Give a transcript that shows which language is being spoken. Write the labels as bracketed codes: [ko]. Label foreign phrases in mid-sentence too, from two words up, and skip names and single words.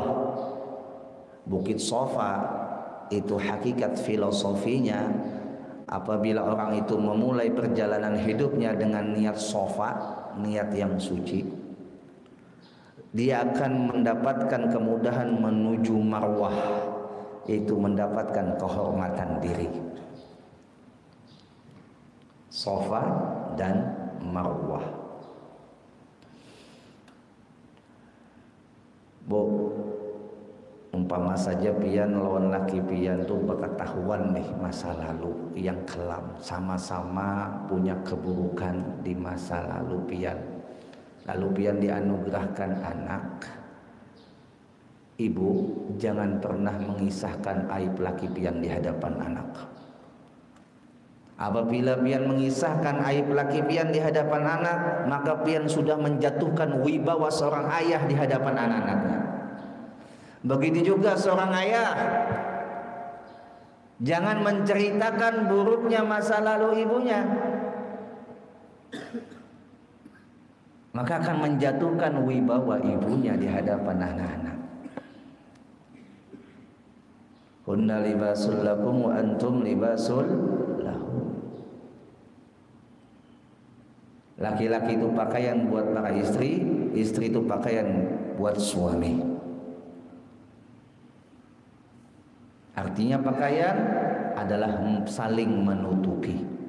[id] Bukit Sofa itu hakikat filosofinya, apabila orang itu memulai perjalanan hidupnya dengan niat sofa, niat yang suci, dia akan mendapatkan kemudahan menuju marwah, yaitu mendapatkan kehormatan diri. Sofa dan marwah. Bu, umpama saja [bjn] pian lawan laki pian tuh berketahuan nih [id] masa lalu yang kelam, sama-sama punya keburukan di masa lalu pian. Lalu pian dianugerahkan anak. Ibu jangan pernah mengisahkan aib [bjn] laki pian [id] di hadapan anak. Apabila pian mengisahkan aib [bjn] laki pian [id] di hadapan anak, maka pian sudah menjatuhkan wibawa seorang ayah di hadapan anak-anaknya. Begitu juga seorang ayah, jangan menceritakan buruknya masa lalu ibunya, maka akan menjatuhkan wibawa ibunya di hadapan anak-anak. [ar] Hunna libasul lakum wa antum libasul lahum. [id] Laki-laki itu pakaian buat para istri, istri itu pakaian buat suami. Artinya pakaian adalah saling menutupi.